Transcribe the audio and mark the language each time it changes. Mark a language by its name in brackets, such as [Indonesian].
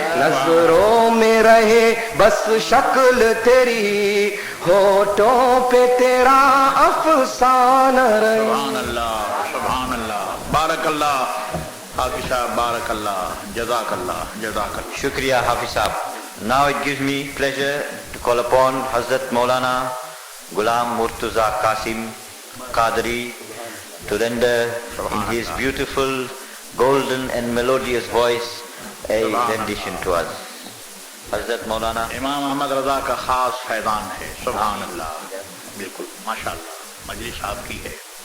[Urdu] نظروں میں رہے بس شکل تیری، ہونٹوں پہ تیرا افسانہ رہے. سبحان اللہ، سبحان اللہ، بارک اللہ حافظ صاحب، بارک اللہ، جزاک اللہ، جزاک اللہ. Shukriya Hafiz Sahab. [English] Now it gives me pleasure to call upon Hazrat Maulana Ghulam Murtaza Qasim Qadri to render in his beautiful, golden and melodious voice a rendition to us. [Urdu] Hazrat Maulana. امام احمد رضا کا خاص فیضان ہے. سبحان اللہ، بالکل ماشاء اللہ، مجلس آپ کی ہے.